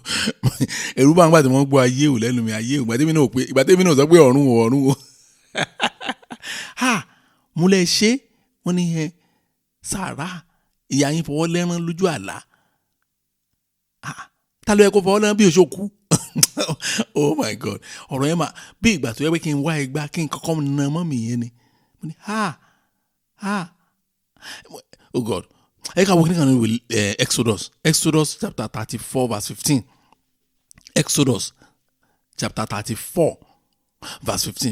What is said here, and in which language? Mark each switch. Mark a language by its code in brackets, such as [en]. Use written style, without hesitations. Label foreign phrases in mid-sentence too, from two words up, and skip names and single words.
[yo] Ẹ̀rù bá ń gbà tí wọ́n gbọ́ ayé o lẹ́nu mi, ayé o. Ìgbà tẹ́mi náà sọ pé ọ̀run o. Mo lè ṣe. Wọ́n ní sàárà, ìyá yín fọwọ́ lẹ́rán lójú àlá. Ta ló yẹ kó fọwọ́ lẹ́rán bí òṣòkú? [en] Oh my God. [yo] Ọ̀rọ̀ yẹn máa bí ìgbà tó yẹ pé kí n wá ẹgbà kí n kọ́kọ́ na mọ́ mi yẹn ni. Mo ní [en] oh God. [yo] Ẹ ká wo kí ni kan ní [en] Exodus chapter 34 verse 15. Exodus chapter 34 verse 15.